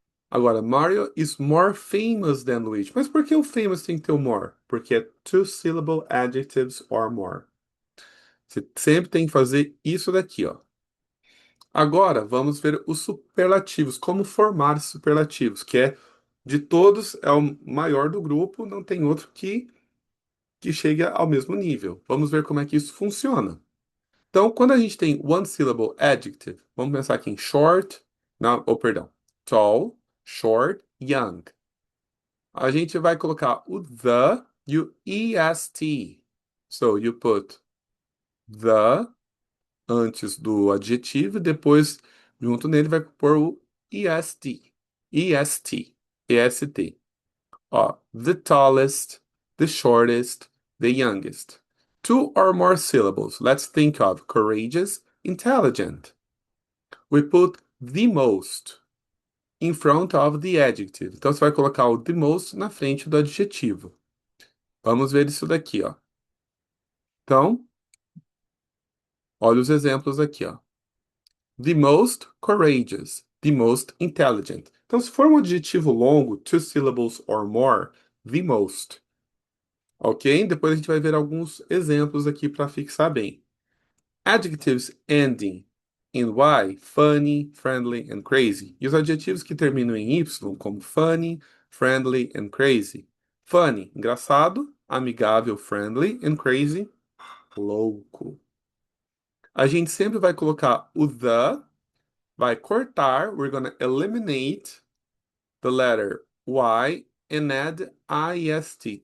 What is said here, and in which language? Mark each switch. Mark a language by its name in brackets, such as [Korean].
[English] Agora, Mario is more famous than Luigi. [Portuguese] Mas por que o famous tem que ter o more? Porque é [English] two syllable adjectives or more. [Portuguese] Você sempre tem que fazer isso daqui, ó. Agora, vamos ver os superlativos, como formar superlativos, que é de todos é o maior do grupo, não tem outro que chegue ao mesmo nível. Vamos ver como é que isso funciona. Então, quando a gente tem one syllable adjective, vamos pensar aqui em short, não, oh, perdão, tall, short, young. A gente vai colocar o the e o est. [English] So, you put the [Portuguese] antes do adjetivo, e depois, junto nele, vai pôr o est. [English] Est. Ó, the tallest, the shortest, the youngest. Two or more syllables. Let's think of courageous, intelligent. We put the most in front of the adjective. [Portuguese] Então você vai colocar o the most na frente do adjetivo. Vamos ver isso daqui, ó. Então, olha os exemplos aqui, ó. [English] The most courageous, the most intelligent. [Portuguese] Então, se for um adjetivo longo, [English] two syllables or more, the most. [Portuguese] Ok? Depois a gente vai ver alguns exemplos aqui para fixar bem. [English] Adjectives ending in Y, funny, friendly and crazy. [Portuguese] E os adjetivos que terminam em Y, como funny, friendly and crazy. Funny, engraçado, amigável, friendly and crazy, louco. A gente sempre vai colocar o the, vai cortar, [English] we're gonna eliminate the letter Y and add IST.